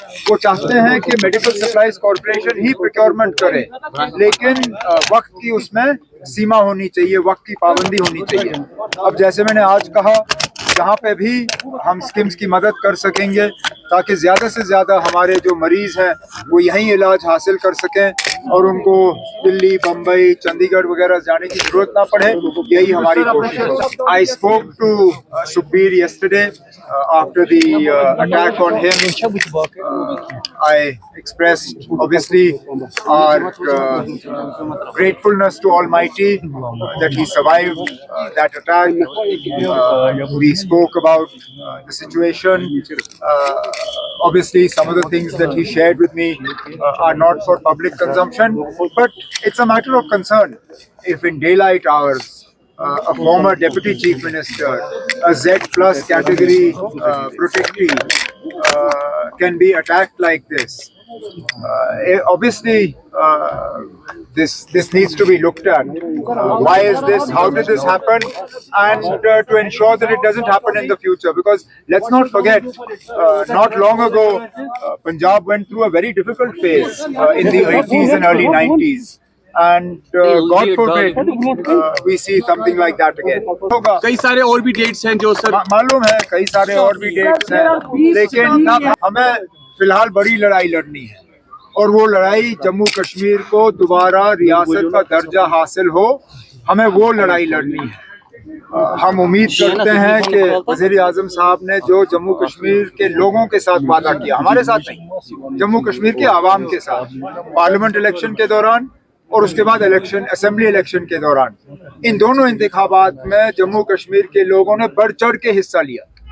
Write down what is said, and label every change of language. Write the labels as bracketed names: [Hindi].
[Urdu] وہ چاہتے ہیں کہ میڈیکل سپلائیز کارپوریشن ہی پروکیورمنٹ کرے، لیکن وقت کی اس میں سیما ہونی چاہیے، وقت کی پابندی ہونی چاہیے۔ اب جیسے میں نے آج کہا، جہاں پہ بھی ہم اسکمز کی مدد کر سکیں گے تاکہ زیادہ سے زیادہ ہمارے جو مریض ہیں وہ یہیں علاج حاصل کر سکیں اور ان کو دلی، بمبئی، چندی گڑھ وغیرہ جانے کی ضرورت نہ پڑے، یہی ہماری کوشش ہے۔ [English] I spoke to Sukhbir yesterday after the attack on him. I expressed obviously our gratefulness to Almighty that he survived that attack. We spoke about the situation. Obviously, some of the things that he shared with me are not for public consumption, but it's a matter of concern. If in daylight hours, a former deputy chief minister, a Z plus category protectee, can be attacked like this, obviously this needs to be looked at. Why is this? How did this happen? And to ensure that it doesn't happen in the future, because let's not forget, not long ago, Punjab went through a very difficult phase in the 80s and early 90s. And God forbid we see something like that again. [Urdu] کئی سارے اور بھی dates ہیں جو سر معلوم ہے، کئی سارے اور بھی ڈیٹس ہیں، لیکن ہمیں فی الحال بڑی لڑائی لڑنی ہے، اور وہ لڑائی جموں کشمیر کو دوبارہ ریاست کا درجہ حاصل ہو، ہمیں وہ لڑائی لڑنی ہے۔ ہم امید کرتے ہیں کہ وزیر اعظم صاحب نے جو جموں کشمیر کے لوگوں کے ساتھ وعدہ کیا، ہمارے ساتھ نہیں، جموں کشمیر کے عوام کے ساتھ، پارلیمنٹ الیکشن کے دوران اور اس کے بعد اسمبلی الیکشن کے دوران، ان دونوں انتخابات میں جموں کشمیر کے لوگوں نے بڑھ چڑھ کے حصہ لیا۔